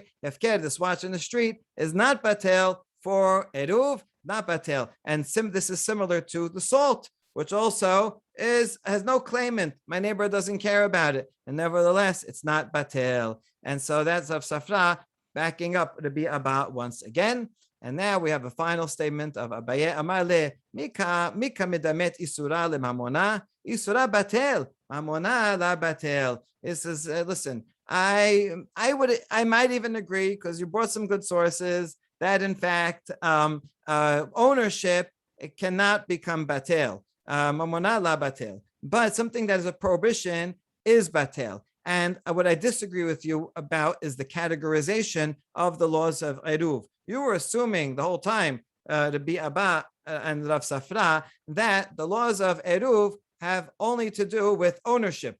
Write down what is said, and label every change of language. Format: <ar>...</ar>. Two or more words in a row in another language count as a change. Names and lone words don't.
<en>Hefker, this watch in the street, is not batel for eruv, not batel. And this is similar to the salt, which also has no claimant. My neighbor doesn't care about it, and nevertheless, it's not batel. And so that's Rav Safra backing up Rabbi Abba once again. And now we have a final statement of Abaye</en> <arc>אמר לך מיהא דאמרת איסורא לממונא איסורא בטל ממונא לא בטל.</arc> <en>It says, listen, I might even agree, because you brought some good sources, that in fact ownership, it cannot become batel,</en> <arc>ממונא לא בטל.</arc> <en>But something that is a prohibition is batel. And what I disagree with you about is the categorization of the laws of eruv. You were assuming the whole time, Rabbi Abba and Rav Safra, that the laws of eruv have only to do with ownership.</en>